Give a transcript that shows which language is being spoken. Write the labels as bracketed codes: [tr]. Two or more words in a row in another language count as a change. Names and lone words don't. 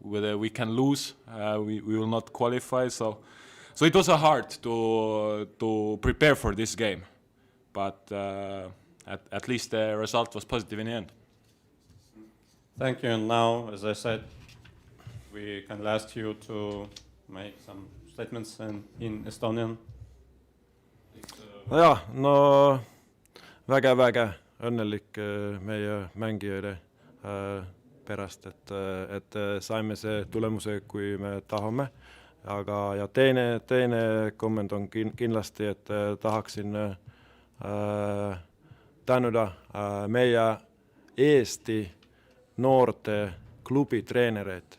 [en] Whether we can lose, we will not qualify. So it was hard to prepare for this game, but at least the result was positive in the end. Thank you. And now, as I said, we can ask you to make some statements in Estonian. [et] jah, no väga õnnelik meie mängijate pärast, et saime see tulemuse, kui me tahame. Aga ja teine komment on kindlasti, et tahaksin tänuda meie Eesti noorte klubi treenereid.